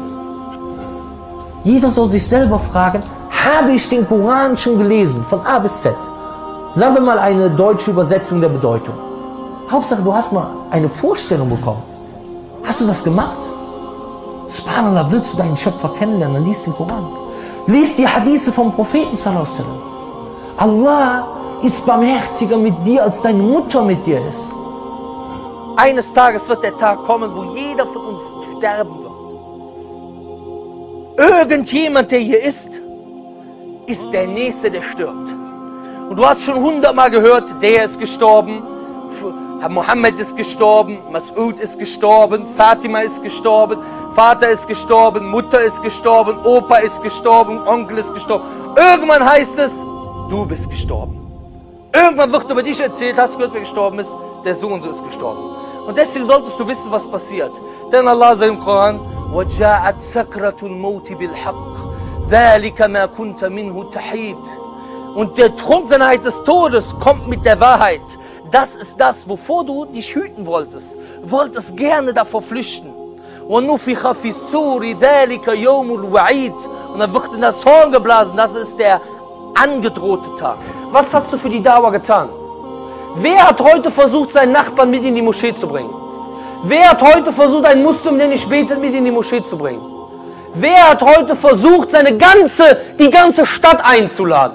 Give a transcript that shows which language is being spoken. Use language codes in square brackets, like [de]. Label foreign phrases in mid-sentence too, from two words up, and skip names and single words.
[de] Jeder soll sich selber fragen, habe ich den Koran schon gelesen, von A bis Z? Sagen wir mal eine deutsche Übersetzung der Bedeutung. Hauptsache, du hast mal eine Vorstellung bekommen. Hast du das gemacht? Subhanallah, willst du deinen Schöpfer kennenlernen, dann liest den Koran. Lies die Hadithe vom Propheten [ar] صلى الله عليه وسلم. [de] Allah ist barmherziger mit dir, als deine Mutter mit dir ist. Eines Tages wird der Tag kommen, wo jeder von uns sterben wird. Irgendjemand, der hier ist der Nächste, der stirbt. Und du hast schon 100-mal gehört, der ist gestorben, Mohammed ist gestorben, Mas'ud ist gestorben, Fatima ist gestorben, Vater ist gestorben, Mutter ist gestorben, Opa ist gestorben, Onkel ist gestorben. Irgendwann heißt es, du bist gestorben. Irgendwann wird über dich erzählt, hast du gehört, wer gestorben ist? Der so und so ist gestorben. Und deswegen solltest du wissen, was passiert. Denn Allah sagt im Koran, [ar] وَجَاءَتْ سَكْرَةُ الْمَوْتِ بِالْحَقِّ ذَلِكَ مَا كُنْتَ مِنْهُ تَحِيدٌ. [de] Und der Trunkenheit des Todes kommt mit der Wahrheit. Das ist das, wovor du dich hüten wolltest. Du wolltest gerne davor flüchten. [ar] وَنُفِخَ فِي الصُّورِ ذَلِكَ يَوْمُ الْوَعِيدِ. [de] Und dann wird in das Horn geblasen. Das ist der angedrohte Tag. Was hast du für die Dauer getan? Wer hat heute versucht, seinen Nachbarn mit in die Moschee zu bringen? Wer hat heute versucht, einen Muslim, der nicht betet, mit in die Moschee zu bringen? Wer hat heute versucht, die ganze Stadt einzuladen?